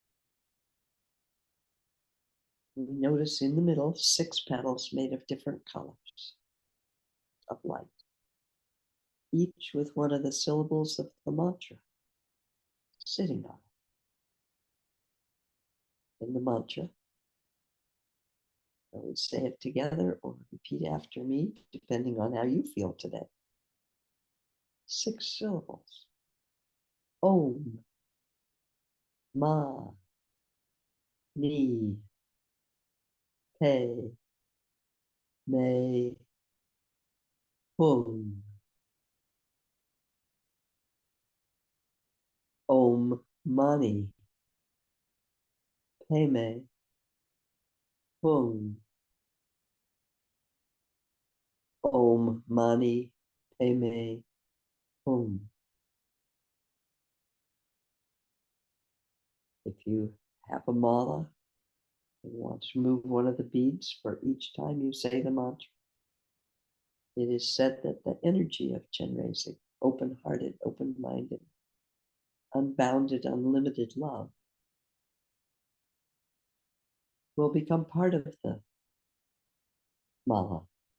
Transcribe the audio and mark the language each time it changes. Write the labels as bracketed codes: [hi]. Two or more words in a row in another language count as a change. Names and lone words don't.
[en] We notice in the middle 6 petals made of different colors of light, each with one of the syllables of the mantra sitting on it. In the mantra, I would say it together or repeat after me, depending on how you feel today. 6 syllables. [sa] Om, Ma, Ni, Pe, May, Hum, Om Mani, Padme, Hum, Om Mani, Padme, Hum. [en] If you have a mala and want to move one of the beads for each time you say the mantra, it is said that the energy of Chenrezig, open-hearted, open-minded, unbounded, unlimited love, will become part of the mala.